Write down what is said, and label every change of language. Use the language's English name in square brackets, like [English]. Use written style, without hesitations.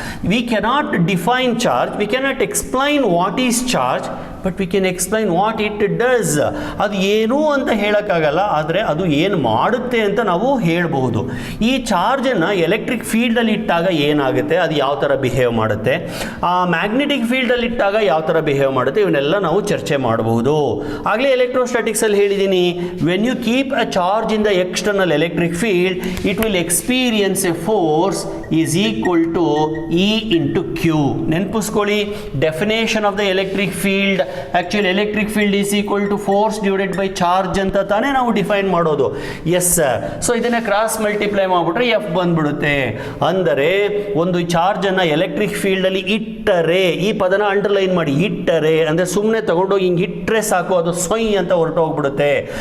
[English] We cannot define charge, we cannot explain what is charge, but we can explain what it does. [Kannada] ಅದು ಏನು ಅಂತ ಹೇಳೋಕ್ಕಾಗಲ್ಲ, ಆದರೆ ಅದು ಏನು ಮಾಡುತ್ತೆ ಅಂತ ನಾವು ಹೇಳಬಹುದು. ಈ ಚಾರ್ಜನ್ನು ಎಲೆಕ್ಟ್ರಿಕ್ ಫೀಲ್ಡಲ್ಲಿ ಇಟ್ಟಾಗ ಏನಾಗುತ್ತೆ, ಅದು ಯಾವ ಥರ ಬಿಹೇವ್ ಮಾಡುತ್ತೆ, ಆ ಮ್ಯಾಗ್ನೆಟಿಕ್ ಫೀಲ್ಡಲ್ಲಿ ಇಟ್ಟಾಗ ಯಾವ ಥರ ಬಿಹೇವ್ ಮಾಡುತ್ತೆ, ಇವನ್ನೆಲ್ಲ ನಾವು ಚರ್ಚೆ ಮಾಡಬಹುದು. ಆಗಲೇ ಎಲೆಕ್ಟ್ರೋಸ್ಟ್ಯಾಟಿಕ್ಸಲ್ಲಿ ಹೇಳಿದ್ದೀನಿ, [English] When you keep a charge in the external electric field, it will experience a force is equal to E into Q. [Kannada] ನೆನಪಿಸ್ಕೊಳ್ಳಿ, [English] definition of the electric field, actually electric field is equal to force divided by charge [Kannada] ಅಂತ ತಾನೇ ನಾವು define ಮಾಡೋದು. [English] Yes sir. [Kannada] So ಇದನ್ನು cross multiply ಮಾಡಿಬಿಟ್ರೆ F ಬಂದ್ಬಿಡುತ್ತೆ. ಅಂದರೆ ಒಂದು ಚಾರ್ಜನ್ನು electric ಫೀಲ್ಡಲ್ಲಿ ಇಟ್ಟರೆ, ಈ ಪದನ ಅಂಡರ್ಲೈನ್ ಮಾಡಿ, ಇಟ್ಟರೆ ಅಂದರೆ ಸುಮ್ಮನೆ ತಗೊಂಡೋಗಿ ಹಿಂಗೆ ಇಟ್ಟರೆ ಸಾಕು, ಅದು ಸೊಯ್ ಅಂತ ಹೊರಟೋಗ್ಬಿಡುತ್ತೆ.